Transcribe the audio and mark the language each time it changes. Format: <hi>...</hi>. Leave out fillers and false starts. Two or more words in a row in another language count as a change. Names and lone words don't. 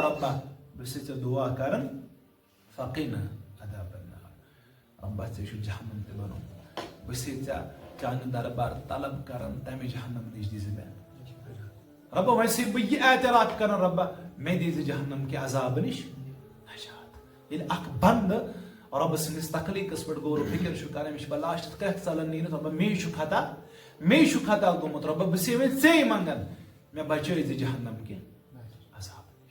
<ks>ربا بہٕ چھُسے ژےٚ دعا کران</ks> <ar>فقنا عذاب النار،</ar> <ks>ربا ژےٚ چھُ جہنم تہِ بنومُت، بہٕ چھُسے ژےٚ چانہِ دربار طلب کران تمہِ جہنم نش دِزِ مےٚ. ربا وۄنۍ چھُسے بہٕ یہِ اعتراف کران ربا مےٚ دِزِ جہنم کہِ عذاب نش نجات. ییٚلہِ اکھ بندٕ رب سٕنٛدِس تخلیقس پٮ۪ٹھ غور و فکر چھُ کران، مےٚ چھُ بلاشت کتھ ژلان نیٖرِتھ، ربا مے چھُ خطا، مے چھُ خطا گوٚمُت، ربا بہٕ چھُسے وۄنۍ ژے منگان مےٚ بچٲے زِ جہنم کہِ عذاب نش.</ks>